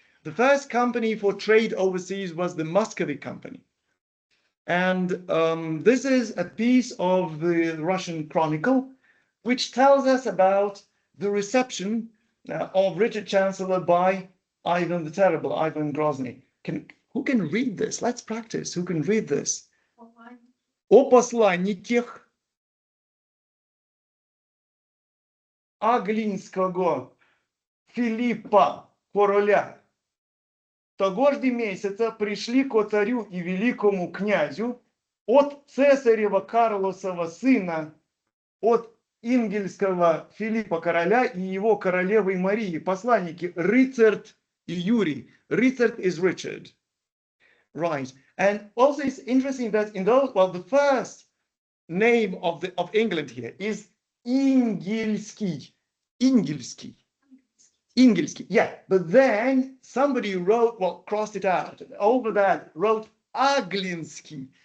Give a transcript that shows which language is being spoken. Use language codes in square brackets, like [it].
[en] The first company for trade overseas was the Muscovy Company. And this is a piece of the Russian Chronicle, which tells us about the reception of Richard Chancellor by Ivan the Terrible, Ivan Grozniy. Who can read this? Let's practice. Who can read this? [ru] О посланниках Аглинского Филиппа короля того ж месяца пришли ко царю и великому князю от цесарева Карлосова сына, от Ингельского Филиппа короля и его королевы Марии, посланники Рицард и Юрий. [en] Ricard is Richard. Right. And also it's interesting that in those, well, the first name of England here is Ingilski. Yeah. But then somebody wrote, well, crossed it out. Over that wrote Aglinsky.